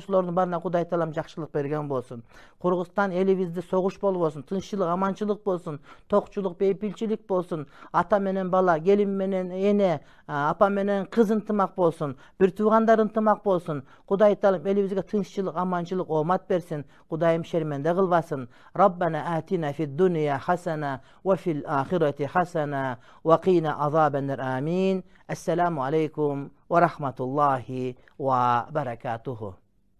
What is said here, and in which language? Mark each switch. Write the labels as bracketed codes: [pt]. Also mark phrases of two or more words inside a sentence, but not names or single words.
[ky] Ушулардын баарына Кудай Таалам жакшылык берген болсун. Кыргызстан элибизде согуш болбосун, тынччылык, аманчылык болсун, токчулук, бейпилчилик болсун. Ата менен бала, келин менен эне, апа менен кыз ынтымак болсун. Бир туугандар ынтымак болсун. Кудай Таалам элибизге тынччылык, аманчылык, омат берсин. Кудайым шерменде кылбасын. [ar] ربنا آتنا في الدنيا حسنة وفي الآخرة حسنة وقنا عذاب النار. Амин. السلام عليكم ورحمة الله وبركاته.